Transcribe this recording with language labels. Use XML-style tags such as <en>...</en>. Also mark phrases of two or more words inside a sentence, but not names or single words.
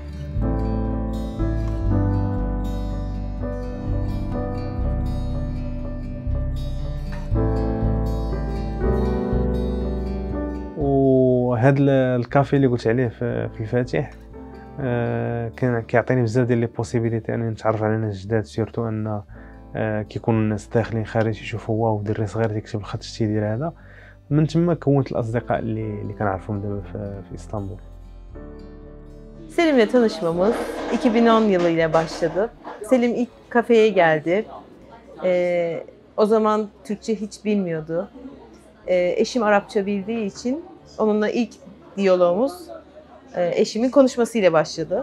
<ar>وهاد الكافي اللي قلت عليه في الفاتح كان كيعطيني بزاف ديال</ar> <fr>les possibilités</fr> <ar>انني نتعرف على ناس جداد، سيرتو ان كيكونوا الناس داخلين خارج يشوفوا واو دري صغير تيكتب الخط الشتي ديال هذا. من تما كونت الاصدقاء اللي كنعرفهم دابا في اسطنبول.</ar> <tr>Selim'le tanışmamız 2010 yılıyla başladı. Selim ilk kafeye geldi. O zaman Türkçe hiç bilmiyordu. Eşim Arapça bildiği için onunla ilk diyalogumuz eşimin konuşmasıyla başladı.</tr>